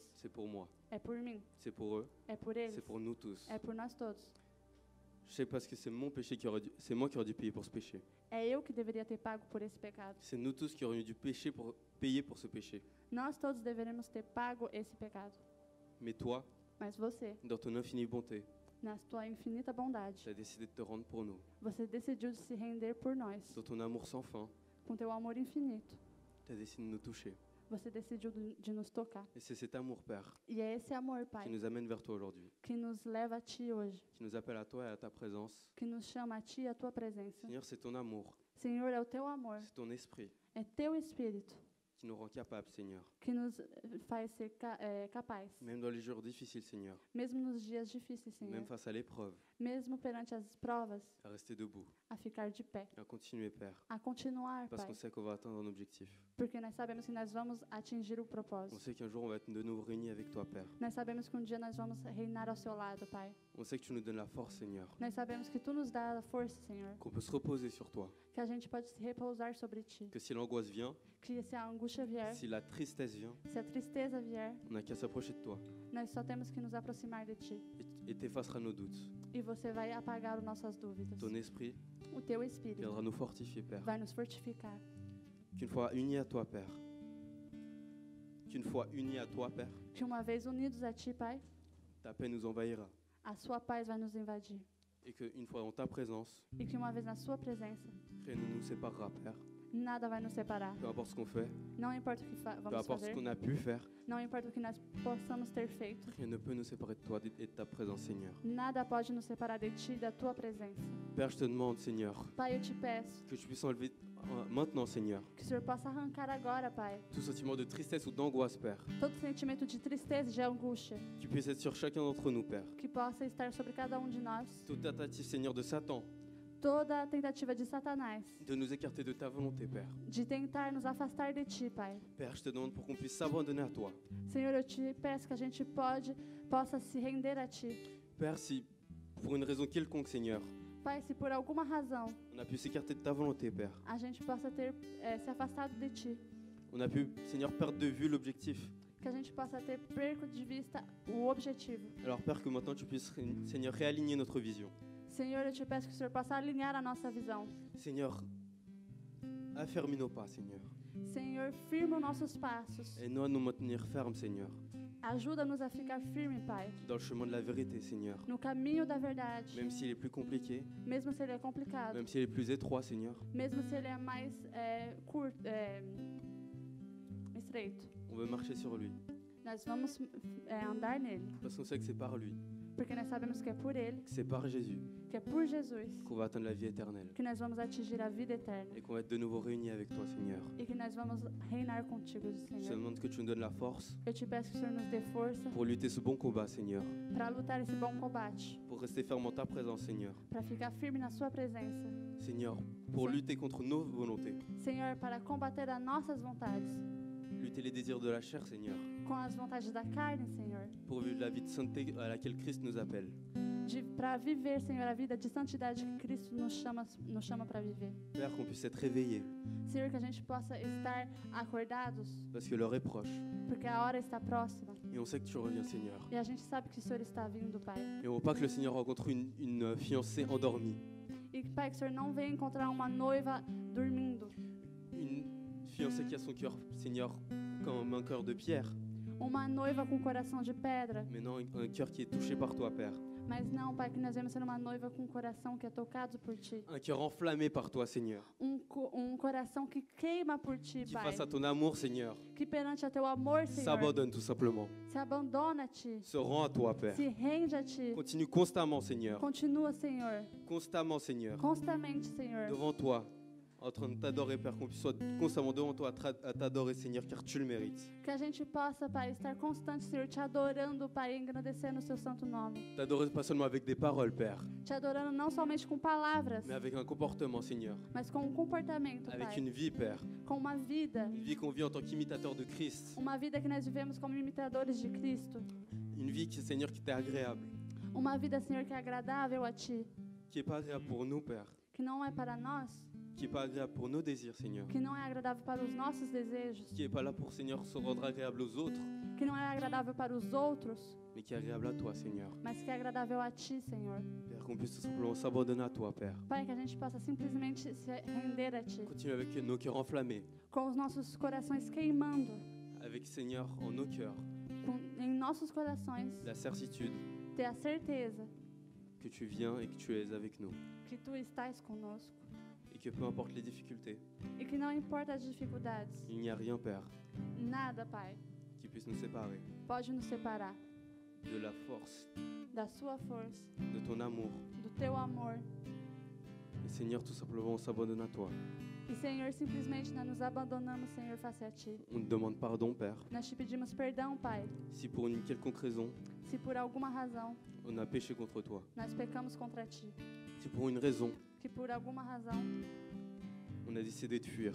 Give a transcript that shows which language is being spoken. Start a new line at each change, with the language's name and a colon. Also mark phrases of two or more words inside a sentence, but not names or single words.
French: c'est pour moi,
Portuguese: é por mim,
French: c'est pour eux,
Portuguese: é por eles,
French: c'est pour nous tous.
Portuguese: é por nós todos.
French: Je sais parce que c'est mon péché c'est moi qui aurais dû payer pour ce péché.
Portuguese: É eu que deveria ter pago por esse pecado.
French: C'est nous tous qui aurions dû payer pour ce péché.
Portuguese: Nós todos deveríamos ter pago esse pecado.
French: Mais toi,
Portuguese: Mas você,
French: dans ton infinie bonté,
Portuguese: na tua infinita bondade,
French: tu as décidé de te rendre pour nous.
Portuguese: você decidiu se render por nós,
French: Dans ton amour sans fin,
Portuguese: com teu amor infinito.
French: tu as décidé de nous toucher.
Portuguese: Você decidiu de nos tocar.
French: Et c'est cet amour, Père,
Portuguese: E é esse amor,
French: qui
Portuguese: Pai,
French: nous amène vers toi aujourd'hui,
Portuguese: que nos leva a Ti hoje,
French: qui nous appelle à toi et à ta présence.
Portuguese: que nos chama a Ti e a Tua presença.
French: Seigneur, c'est ton amour,
Portuguese: Senhor, é o Teu amor,
French: c'est ton esprit
Portuguese: é Teu Espírito
French: qui nous rend capables, Seigneur.
Portuguese: que nos faz ser capaz,
French: Même dans les jours difficiles, Seigneur,
Portuguese: mesmo nos dias difíceis, Senhor,
French: même face à l'épreuve,
Portuguese: mesmo perante as provas,
French: à rester debout,
Portuguese: a ficar de pé,
French: à continuer, Père,
Portuguese: a continuar,
French: parce
Portuguese: Pai,
French: qu'on sait qu'on va atteindre un objectif.
Portuguese: porque nós sabemos que nós vamos atingir o
French: On
Portuguese: propósito.
French: sait qu'un jour, on va être de nouveau réunis avec toi, Père.
Portuguese: Nós sabemos que um dia nós vamos reinar ao seu lado, Pai.
French: On sait que tu nous donnes la force, Seigneur,
Portuguese: Nós sabemos que Tu nos dá a força, Senhor,
French: qu'on peut se reposer sur toi,
Portuguese: que a gente pode se repousar sobre Ti,
French: que si l'angoisse vient,
Portuguese: que se a angústia vier,
French: si la tristesse vient,
Portuguese: se a tristeza vier,
French: on n'a qu'à s'approcher de toi
Portuguese: nós só temos que nos aproximar de Ti.
French: et t'effaceras nos doutes.
Portuguese: E você vai apagar as nossas dúvidas.
French: Ton esprit
Portuguese: O Teu Espírito
French: viendra nous fortifier, Père.
Portuguese: vai nos fortificar.
French: Qu'une fois unis à toi, Père, qu'une fois unis à toi, Père,
Portuguese: Que uma vez unidos a Ti, Pai,
French: ta paix nous envahira.
Portuguese: a Sua paz vai nos invadir.
French: Et qu'une fois en ta présence,
Portuguese: E que uma vez na Sua presença,
French: rien ne nous séparera, Père.
Portuguese: nada vai nos separar.
French: Peu importe ce qu'on fait,
Portuguese: Não importa o que
French: peu
Portuguese: vamos
French: importe ce
Portuguese: fazer,
French: qu'on a pu faire,
Portuguese: não importa o que nós possamos ter feito,
French: rien ne peut nous séparer de toi et de ta présence, Seigneur.
Portuguese: nada pode nos separar de Ti e da Tua presença.
French: Père, je te demande, Seigneur,
Portuguese: Pai, eu te peço
French: que tu puisses enlever maintenant, Seigneur,
Portuguese: que o Senhor possa arrancar agora, Pai,
French: tout sentiment de tristesse ou d'angoisse, Père.
Portuguese: todo sentimento de tristeza e de angústia
French: Que tu puisses être sur chacun d'entre nous, Père.
Portuguese: que possa estar sobre cada um de nós,
French: Toute tentative, Seigneur, de Satan,
Portuguese: toda a tentativa de Satanás
French: de nous écarter de ta volonté, Père.
Portuguese: de tentar nos afastar de Ti, Pai.
French: Père, je te demande pour qu'on puisse s'abandonner à toi.
Portuguese: Senhor, eu te peço que a gente possa se render a Ti.
French: Père, si pour une raison quelconque, Seigneur,
Portuguese: Pai, se por alguma razão
French: on a pu s'écarter de ta volonté, Père.
Portuguese: a gente possa ter se afastado de Ti,
French: On a pu, Seigneur, perdre de vue l'objectif.
Portuguese: que a gente possa ter perco de vista o objetivo.
French: Alors, Père, que maintenant tu puisses, Seigneur, réaligner notre vision.
Portuguese: Senhor, eu te peço que o Senhor possa alinhar a nossa visão.
French: Seigneur, affermis nos pas, Seigneur.
Portuguese: Senhor, firma os nossos passos.
French: Aide-nous à nous maintenir fermes, Seigneur,
Portuguese: Ajuda-nos a ficar firme, Pai,
French: dans le chemin de la vérité, Seigneur.
Portuguese: no caminho da verdade,
French: Même s'il est plus compliqué,
Portuguese: mesmo se ele é complicado,
French: même s'il est plus étroit, Seigneur,
Portuguese: mesmo se ele é mais curto, estreito.
French: on veut marcher sur lui.
Portuguese: Nós vamos andar nele,
French: Parce qu'on sait que c'est par lui,
Portuguese: porque nós sabemos que é por ele,
French: que c'est par Jésus
Portuguese: que é por Jesus,
French: qu'on va atteindre la vie éternelle.
Portuguese: que nós vamos atingir a vida eterna
French: Et qu'on va être de nouveau réunis avec toi, Seigneur.
Portuguese: e que nós vamos reinar contigo,
French: Je te
Portuguese: Senhor.
French: demande que tu nous donnes la force
Portuguese: Eu te peço que o Senhor nos dê força
French: pour lutter ce bon combat, Seigneur.
Portuguese: para lutar esse bom combate,
French: Pour rester ferme en ta présence, Seigneur.
Portuguese: para ficar firme na sua presença,
French: Seigneur, pour lutter contre nos volontés.
Portuguese: Senhor, para combater as nossas vontades,
French: Lutter les désirs de la chair, Seigneur.
Portuguese: com as vontades da carne, Senhor,
French: Pour vivre la vie de sainteté à laquelle Christ nous appelle.
Portuguese: para viver, Senhor, a vida de santidade que Cristo nos chama para viver.
French: Père, qu'on puisse être réveillés.
Portuguese: Senhor, que a gente possa estar acordados,
French: Parce que l'heure est proche.
Portuguese: porque a hora está próxima.
French: Et on sait que tu reviens, Seigneur.
Portuguese: E a gente sabe que o Senhor está vindo, Pai.
French: Et on ne veut pas que le Seigneur rencontre une fiancée endormie.
Portuguese: E, Pai, que o Senhor não venha encontrar uma noiva dormindo.
French: Une fiancée qui a son cœur, Seigneur, comme un cœur de pierre.
Portuguese: Uma noiva com coração de pedra.
French: Mais non, un cœur qui est touché par toi, Père.
Portuguese: Mas não, Pai, que nós vemos ser uma noiva com um coração que é tocado por Ti.
French: Un cœur enflammé par toi, Seigneur.
Portuguese: Coração que queima por Ti,
French: Qui
Portuguese: Pai.
French: face à ton amour, Seigneur,
Portuguese: Que perante a Teu amor, Senhor,
French: s'abandonne tout simplement.
Portuguese: se abandona a Ti.
French: Se rend à toi, Père.
Portuguese: Se rende a Ti.
French: Continue constamment, Seigneur.
Portuguese: Continua, Senhor.
French: Constamment, Seigneur.
Portuguese: Constamente, Senhor.
French: Devant toi, en train de t'adorer, Père, qu'on puisse être constamment devant toi à t'adorer, Seigneur, car tu le mérites.
Portuguese: Que a gente possa, Pai, estar constante, Senhor, te adorando, Pai, engrandecendo o Seu santo nome.
French: T'adorer pas seulement avec des paroles, Père,
Portuguese: Te adorando não somente com palavras,
French: mais avec un comportement, Seigneur.
Portuguese: mas com um comportamento,
French: Avec
Portuguese: Pai.
French: une vie, Père.
Portuguese: Com uma vida.
French: Une vie qu'on vit en tant qu'imitateur de Christ.
Portuguese: Uma vida que nós vivemos como imitadores de Cristo.
French: Une vie, qui, Seigneur, qui t'est agréable.
Portuguese: Uma vida, Senhor, que é agradável a Ti.
French: Qui n'est pas agréable pour nous, Père.
Portuguese: Que não é para nós.
French: Qui n'est pas agréable pour nos désirs, Seigneur.
Portuguese: Que não é agradável para os nossos desejos.
French: Qui n'est pas là pour, Seigneur, se rendre agréable aux autres,
Portuguese: Que não é agradável para os outros.
French: mais qui est agréable à toi, Seigneur.
Portuguese: Mas que é agradável a Ti, Senhor.
French: Père, qu'on puisse tout simplement s'abandonner à toi, Père.
Portuguese: Pai, que a gente possa simplesmente se render a Ti.
French: Continue avec nos cœurs enflammés.
Portuguese: Com os nossos corações queimando.
French: Avec, Seigneur, en nos cœurs,
Portuguese: Em nossos corações.
French: la certitude
Portuguese: Ter a certeza
French: que tu viens et que tu es avec nous.
Portuguese: que Tu estás conosco.
French: Et que peu importe les difficultés,
Portuguese: E que não importa as dificuldades.
French: il n'y a rien, Père,
Portuguese: Nada, Pai,
French: qui puisse nous séparer
Portuguese: pode nos separar
French: de la force,
Portuguese: da Sua força,
French: de ton amour.
Portuguese: do Teu amor.
French: Et Seigneur, tout simplement, on s'abandonne à toi.
Portuguese: E, Senhor, simplesmente nós nos abandonamos, Senhor, face a Ti.
French: On te demande pardon, Père,
Portuguese: Nós te pedimos perdão, Pai,
French: si pour une quelconque raison,
Portuguese: se por alguma razão
French: on a péché contre toi.
Portuguese: nós pecamos contra Ti.
French: Si pour une raison,
Portuguese: Que por alguma razão
French: on a décidé de fuir.